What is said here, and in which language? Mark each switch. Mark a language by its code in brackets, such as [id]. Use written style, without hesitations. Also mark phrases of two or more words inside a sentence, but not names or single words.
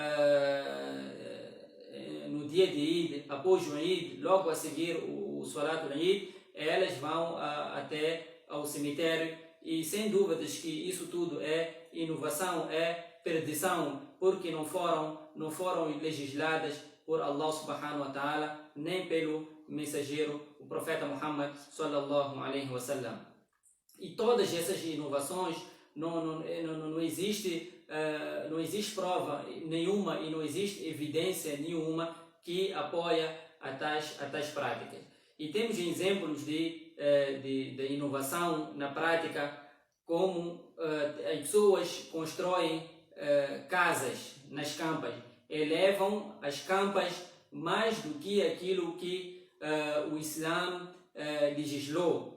[pt] no dia de Eid, após o Eid, logo a seguir o [ar] صلاة العيد, [pt] elas vão até ao cemitério, e sem dúvidas que isso tudo é inovação, é perdição, porque não foram legisladas por Allah [ar] سبحانه وتعالى, [pt] nem pelo mensageiro, o profeta Muhammad [ar] صلى الله عليه وسلم. [pt] E todas essas inovações não existe prova nenhuma e não existe evidência nenhuma que apoia a tais práticas. E temos exemplos de inovação na prática, como as pessoas constroem casas nas campas, elevam as campas mais do que aquilo que o Islã legislou.